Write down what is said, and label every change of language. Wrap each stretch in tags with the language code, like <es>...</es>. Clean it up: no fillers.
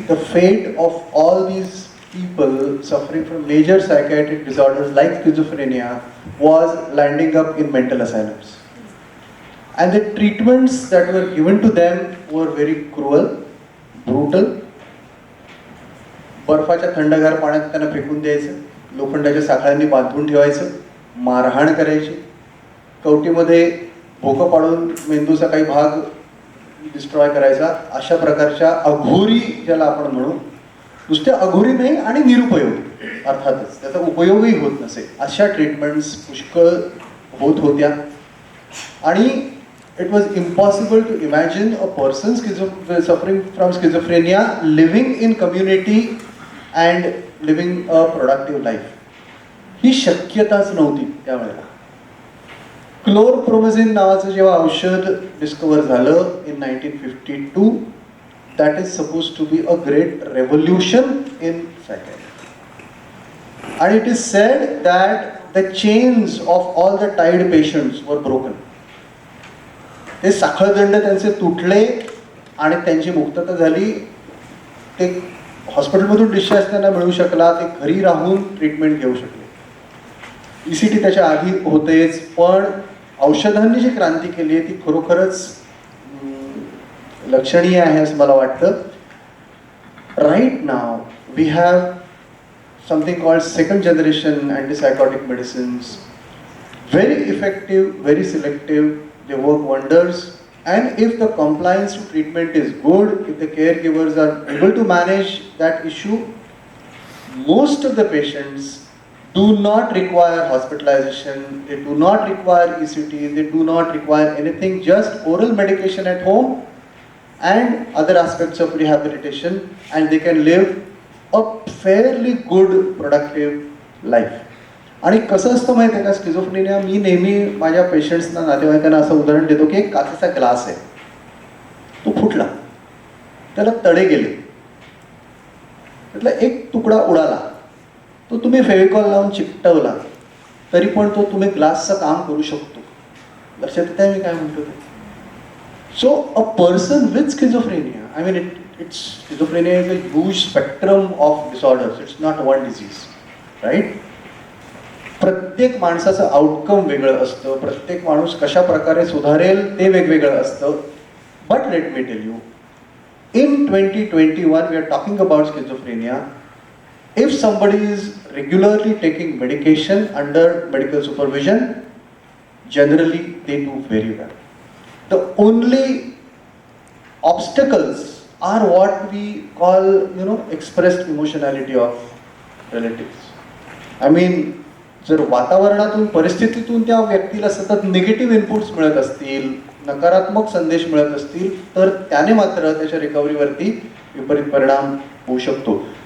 <en>The fate of all these people suffering from major psychiatric disorders like schizophrenia was landing up in mental asylums. And the treatments that were given to them were very cruel, brutal.</en> <mr>बर्फाच्या थंडगार पाण्यात त्यांना फेकून द्यायचं, लोखंडाच्या साखळ्यांनी बांधून ठेवायचं, मारहाण करायची, कवटीमध्ये भोकं पाडून मेंदूचा काही भाग डिस्ट्रॉय करायचा, अशा प्रकारच्या अघोरी ज्याला आपण म्हणू, नुसते अघोरी नाही आणि निरुपयोगी अर्थातच त्याचा उपयोगही होत नसे, अशा ट्रीटमेंट्स पुष्कळ होत होत्या.</mr> <en>आणि it was impossible to imagine a person suffering from schizophrenia living in community and living a productive life.</en> <mr>ही शक्यताच नव्हती त्यावेळेला. क्लोरप्रोमझिन नावाचं जेव्हा औषध डिस्कवर झालं</mr> <en>in 1952, that is supposed to be a great revolution in psychiatry. And it is said that the chains of all the tied patients were broken.</en> <mr>ते साखळदंड त्यांचे तुटले आणि त्यांची मुक्तता झाली. ते हॉस्पिटलमधून डिस्चार्ज त्यांना मिळू शकला, ते घरी राहून ट्रीटमेंट घेऊ शकले. ECT त्याच्या आधी होतेच, पण औषधांनी जी क्रांती केली आहे ती खरोखरच लक्षणीय आहे असं मला वाटतं.</mr> <en>Right now we have something called second generation antipsychotic medicines, very effective, very selective. They work wonders, and if the compliance to treatment is good, if the caregivers are able to manage that issue, most of the patients do not require hospitalization, they do not require ECT, they do not require anything, just oral medication at home and other aspects of rehabilitation, and they can live a fairly good, productive life.</en> <mr>आणि कसं असतं माहिती आहे का, schizophrenia, मी नेहमी माझ्या पेशंट्सना, नातेवाईकांना असं उदाहरण देतो की एक काचेचा ग्लास आहे, तो फुटला, त्याला तडे गेले, त्यातला एक तुकडा उडाला, तो तुम्ही फेविकॉल लावून चिकटवला तरी पण तो तुम्ही ग्लासचं काम करू शकतो. लक्षात येत आहे मी काय म्हणतो ते?</mr> <en>So a person with schizophrenia, I mean it's schizophrenia is a huge spectrum of disorders, it's not one disease, right?</en> <mr>प्रत्येक माणसाचं आउटकम वेगळं असतं, प्रत्येक माणूस कशा प्रकारे सुधारेल ते वेगवेगळं असतं.</mr> <en>But let me tell you, in 2021 we are talking about schizophrenia. If somebody is regularly taking medication under medical supervision, generally they do very well. The only obstacles are what we call, expressed emotionality of relatives. I mean,</en> <mr>जर वातावरणातून, परिस्थितीतून त्या व्यक्तीला सतत negative inputs मिळत असतील, नकारात्मक संदेश मिळत असतील, तर त्याने मात्र त्याच्या रिकव्हरीवरती विपरीत परिणाम होऊ शकतो.</mr>